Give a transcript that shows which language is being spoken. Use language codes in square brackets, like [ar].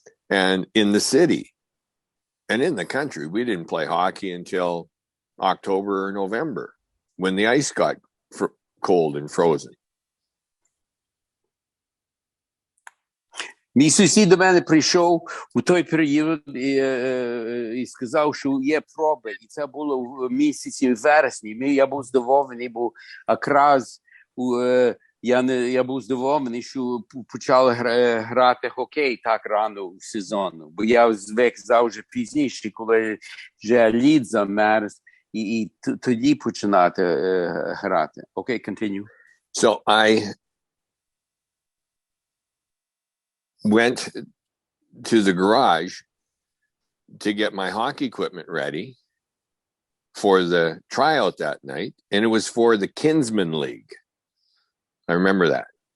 [en] And in the city and in the country, we didn't play hockey until October or November when the ice got cold and frozen. [uk] Мій сусід до мене прийшов у той період і сказав, що є проби. І це було в місяці вересні. Я був здивований, бо якраз я був здивований, що почали грати хокей так рано в сезону. Бо я звик завжди пізніше, коли вже лід замерз, і тоді починати грати. Окей, [en] continue. So I went to the garage to get my hockey equipment ready for the tryout that night, and it was for the Kinsman League. I remember that.